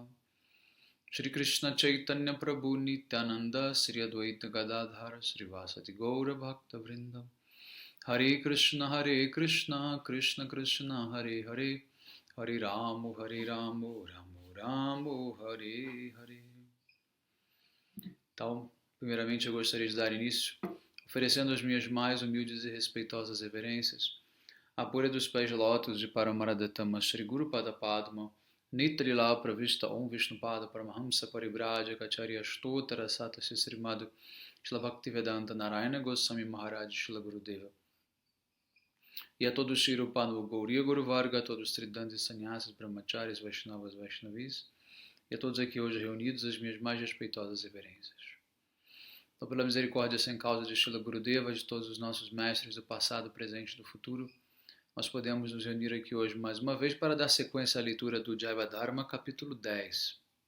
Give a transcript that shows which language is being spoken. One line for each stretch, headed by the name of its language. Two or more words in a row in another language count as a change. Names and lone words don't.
Portuguese: Shri Krishna Chaitanya Prabhu Nityananda Sri Advaita Gadadhara Sri Vasati Gaura Bhakta Vrindam Hare Krishna Krishna Krishna Hare Hare Hare Ramu Ramu Ramu Hare Hare. Então, primeiramente eu gostaria de dar início oferecendo as minhas mais humildes e respeitosas reverências à pura dos pés de lótus de Paramaradattama Shri Guru Pada Padma Nitrila Pravista Om Vishnupada Paramahamsa Paribraja Kacharya Stotara Sata Srimad Shila Bhaktivedanta Narayana Goswami Maharaj Shila Gurudeva. E a todos Shri Rupanu Gauriya Guru Varga, a todos Tridantis Sannyasas, Brahmacharis, Vaishnavas, Vaishnavis, e a todos aqui hoje reunidos as minhas mais respeitosas reverências. Então, pela misericórdia sem causa de Shila Gurudeva, de todos os nossos mestres do passado, presente e do futuro, nós podemos nos reunir aqui hoje mais uma vez para dar sequência à leitura do Jaiva Dharma, capítulo 10.